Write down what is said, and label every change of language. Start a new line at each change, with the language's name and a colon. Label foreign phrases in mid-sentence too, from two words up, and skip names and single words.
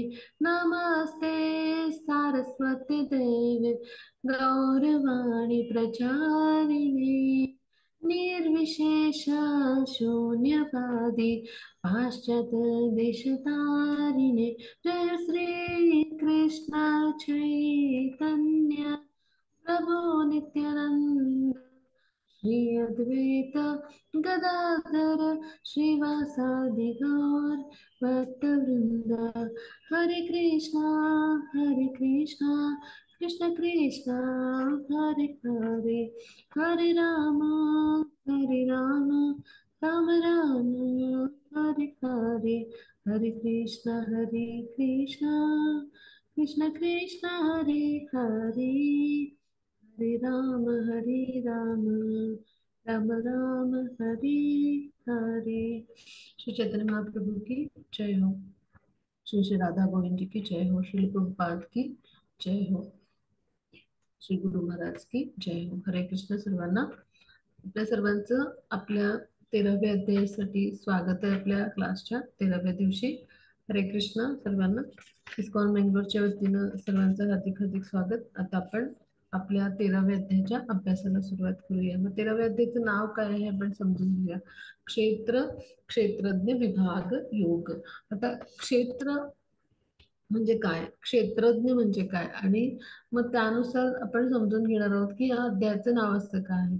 Sanskrit: नमस्ते सारस्वती देवे गौरवाणी प्रचारिणे निर्विशेष शून्यवादी पाश्चात्य देशतारिणे। जय श्री कृष्ण चैतन्य प्रभु नित्यानंद श्री अद्वैत गदाधर श्रीवासादि गौर भक्तवृंद। हरे कृष्णा कृष्ण कृष्ण हरे हरे, हरे राम राम राम हरे हरे। हरे कृष्णा कृष्ण कृष्ण हरे हरे, हरे राम राम राम हरे हरे।
Hindi: श्री चैतन्य महाप्रभु की जय हो। श्री श्री राधा गोविंद जी की जय हो। श्री प्रभुपाद की जय हो। श्री गुरु महाराज की जय हो।
Marathi: हरे कृष्ण सर्वांना। आपल्या सर्वांचं आपल्या 13व्या अध्यायासाठी स्वागत आहे आपल्या क्लासच्या 13व्या दिवशी। हरे कृष्ण सर्वांना। इस्कॉन बेंगलोरच्या वतीनं सर्वांचं हार्दिक हार्दिक स्वागत। आता आपण आपल्या 13व्या अध्यायाच्या अभ्यासाला सुरुवात करूया। मग 13व्या अध्यायाचं नाव काय आहे आपण समजून घेऊया। क्षेत्र क्षेत्रज्ञ विभाग योग। आता क्षेत्र म्हणजे काय, क्षेत्रज्ञ म्हणजे काय, आणि मग त्यानुसार आपण समजून घेणार आहोत की या अध्यायाचं नाव असतं काय आहे।